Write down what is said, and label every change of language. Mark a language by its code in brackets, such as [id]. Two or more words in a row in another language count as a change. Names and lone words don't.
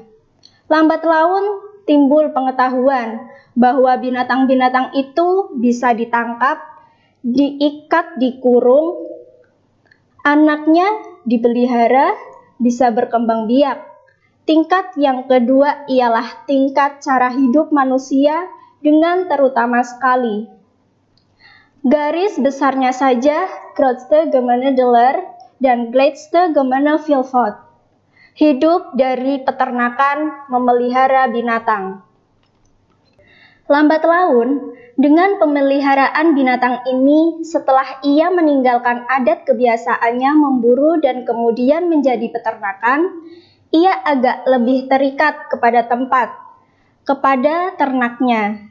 [id] Lambat laun timbul pengetahuan bahwa binatang-binatang itu bisa ditangkap, diikat, dikurung, anaknya dipelihara, bisa berkembang biak. Tingkat yang kedua ialah tingkat cara hidup manusia dengan terutama sekali. Garis besarnya saja [nl] grootste gemene deler [id] dan [nl] kleinste gemene veelvoud. [id] Hidup dari peternakan memelihara binatang. Lambat laun, dengan pemeliharaan binatang ini, setelah ia meninggalkan adat kebiasaannya memburu dan kemudian menjadi peternakan, ia agak lebih terikat kepada tempat, kepada ternaknya.